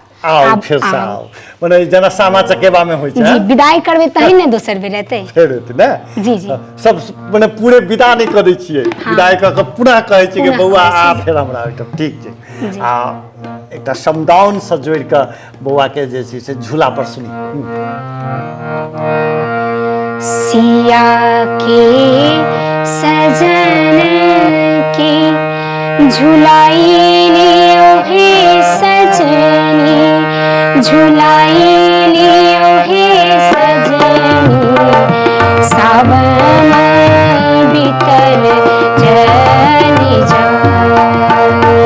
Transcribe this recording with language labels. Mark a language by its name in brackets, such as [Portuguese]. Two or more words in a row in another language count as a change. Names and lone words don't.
[Maithili] आओ फिर से आओ, माने जेना सामा चकेबा में होइ छै। जी, विदाई करबै तही ने दोसर बेर एतै। फेर एतै ने? जी जी। सब माने पूरे विदा नहीं करै छियै, विदाई क के पुनः कहै छियै कि बौआ आ फेर हमरा ओइठम। ठीक छै। आ एकटा समदाउन से जोड़ के बौआ के जे छै से झूला पर सुनी। सिया के सजन की झुलाई लियो हे सजनी, झुलाई लियो हे सजनी, सावन बीतल चली जाए।